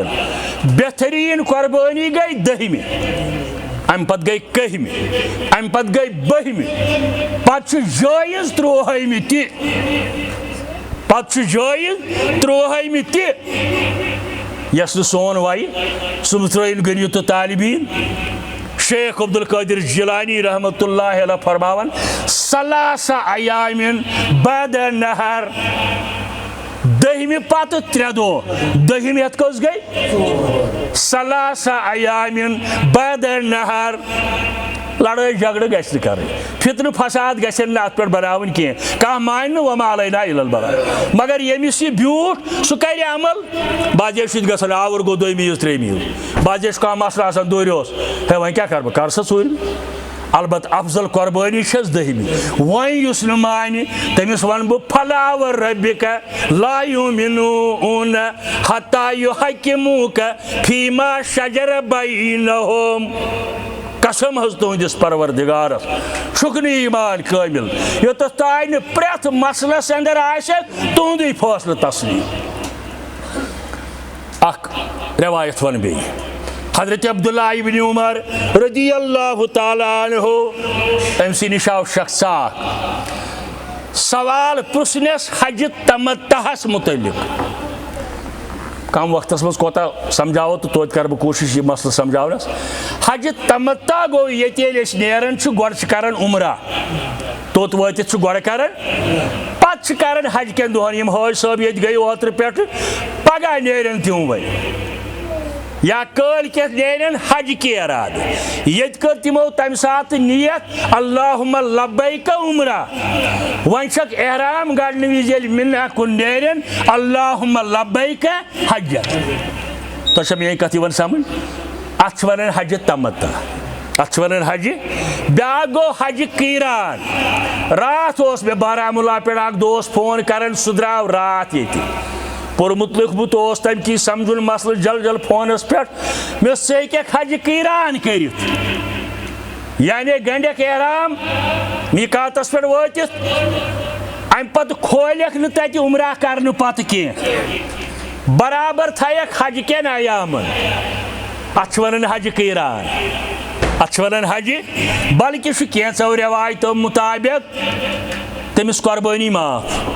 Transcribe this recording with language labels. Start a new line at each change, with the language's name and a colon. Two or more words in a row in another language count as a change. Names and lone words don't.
Kashmiri: بہتریٖن قۄربٲنی گٔے 10مہِ امہِ پتہٕ گٔے 11مہِ امہِ پتہٕ گٔے 12مہِ پتہٕ چھُ جٲیِز 13مہِ تہِ یۄس نہٕ سون وایہِ صُبح ترٲیِن غنی تہٕ طالبیٖن. شیخ عبد القادر جیلانی
Arabic: رحمۃ اللہ علیہ
Kashmiri: فرماون
Arabic: ثلاث ایام بعد نہر.
Kashmiri: 10مہِ پتہٕ 3 دۄہ 10مہِ یتھ کٔژ گٔے
Arabic: ثلاث ایام بعد نہر.
Kashmiri: لڑٲے جھگڑٕ گژھِ نہٕ کرٕنۍ فتنہٕ فساد گژھن نہٕ اتھ پٮ۪ٹھ بناوٕنۍ کینٛہہ. کانٛہہ مانہِ نہٕ
Arabic: وما علینا الا البلاغ
Kashmiri: مگر ییٚمِس یہِ بیوٗٹھ سُہ کرِ عمل. بعضے چھُ ییٚتہِ گژھان آوُر گوٚو 2مہِ عیٖذ 3مہِ عیٖذ بعضے چھُ کانٛہہ مسلہٕ آسان دوٗرِ اوس ہے وۄنۍ کیٛاہ کرٕ بہٕ کر سا ژوٗرمہِ. البتہ افضل قۄربٲنی چھس 10مہِ. وۄنۍ یُس نہٕ مانہِ تٔمِس ونہٕ بہٕ
Arabic: فلا وربک لا یؤمنون حتی یحکموک فیما شجر بینہم.
Kashmiri: قسم حظ تُہنٛدِس پروردگارس چھُکھ نہٕ ایمان کٲمِل یوٚتتھ تانۍ نہٕ پرٛٮ۪تھ مسلس اندر آسٮ۪کھ تُہنٛدُے فٲصلہٕ تسلیٖم. اکھ روایت ون بیٚیہِ حضرت عبداللہ ابن عمر
Arabic: رضی اللہ تعالیٰ عنہ
Kashmiri: أمۍ سٕے نِش آو شخص اکھ سوال پرٛژھنس حجہِ تمتعس متعلق. کم وقتس منٛز کوتاہ سمجھاوو تہٕ توتہِ کرٕ بہٕ کوٗشش یہِ مسلہٕ سمجھاونس. حجہِ تمتع گوٚو ییٚتہِ ییٚلہِ أسۍ نیران چھِ گۄڈٕ چھِ کران عمرہ توٚت وٲتِتھ چھُ گۄڈٕ کران پتہٕ چھِ کران حج کٮ۪ن دۄہن. یِم حٲج صٲب ییٚتہِ گٔے اوترٕ پٮ۪ٹھٕ پگہہ نیرن تِم وۄنۍ یا کٲلۍ نیرن حج کے ارادٕ. ییٚتہِ کٔر تِمو تمہِ ساتہٕ نیت
Arabic: اللہُمہ لبیک عمرہ.
Kashmiri: وۄنۍ چھکھ احرام گڑنہٕ وِزِ ییٚلہِ مِنہ کُن نیرن
Arabic: اللہُمہ لبیک حجہ.
Kashmiri: تو میری کت سمجھ ات ونان حج تمتع ات ونان حج بیا گو حج قیران رات اس میں بارہمولہ پہ اک دوست فون کران سہ درٛاو رات ییٚتہِ پورمت لیوکھمت اوس تم کی سمجھن مسئلہ جل جل فونس پہ مے ژٕ ہیٚککھ حج قیران کٔرِتھ یعنی گنڈک احرام میقاتس پہ وٲتِتھ امہ پتہٕ کھولکھ نہٕ تتہِ عمرہ کرنہٕ پتہٕ کینٛہہ برابر تھایکھ حج کٮ۪ن ایامن اتھ چھِ ونان حج قیران اتھ چھِ ونان حج بلکہ چھُ کینٛژھو رٮ۪وایتو مطابق تٔمِس قۄربٲنی معاف